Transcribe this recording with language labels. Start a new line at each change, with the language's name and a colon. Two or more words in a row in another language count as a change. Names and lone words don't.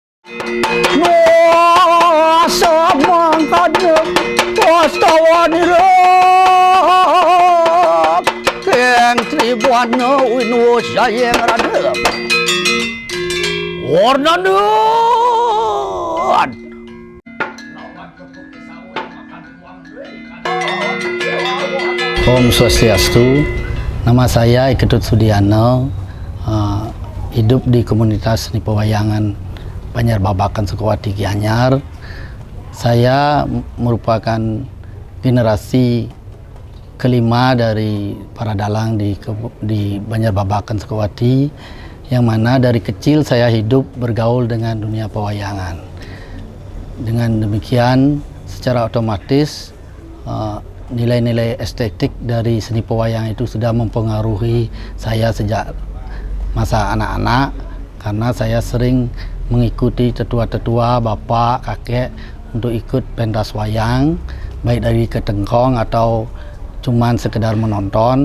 Indonesian: Nuasa mangkanya pastawanirap keng tribuana winu sayang radap warnanan Om Swastiastu. Nama saya Iketut Sudiano, hidup di komunitas seni pewayangan Banjar Babakan Sukawati Gianyar. Saya merupakan generasi kelima dari para dalang di Banjar Babakan Sukawati, yang mana dari kecil saya hidup bergaul dengan dunia pewayangan. Dengan demikian, secara otomatis nilai-nilai estetik dari seni pewayangan itu sudah mempengaruhi saya sejak masa anak-anak, karena saya sering mengikuti tetua-tetua, bapak, kakek untuk ikut pentas wayang, baik dari ketengkong atau cuman sekedar menonton.